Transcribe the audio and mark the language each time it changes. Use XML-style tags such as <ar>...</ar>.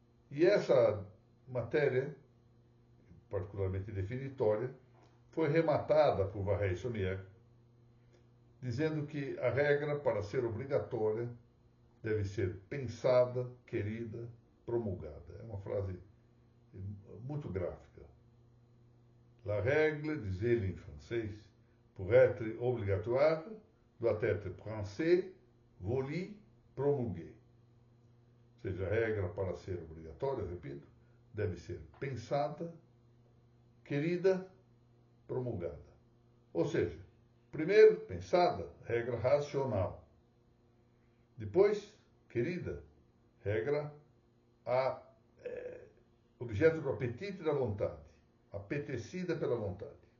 <pt>E essa matéria, particularmente definitória, foi rematada por Varrey Sommières, dizendo que a regra, para ser obrigatória, deve ser pensada, querida, promulgada. É uma frase muito gráfica.</pt> <fr>La règle,</fr> <pt>diz ele em francês,</pt> <fr>pour être obligatoire, doit être pensée, voulue, promulguée.</fr> <pt>Ou seja, a regra para ser obrigatória, repito, deve ser pensada, querida, promulgada. Ou seja, primeiro, pensada, regra racional. Depois, querida, regra objeto do apetite e da vontade, apetecida pela vontade.</pt>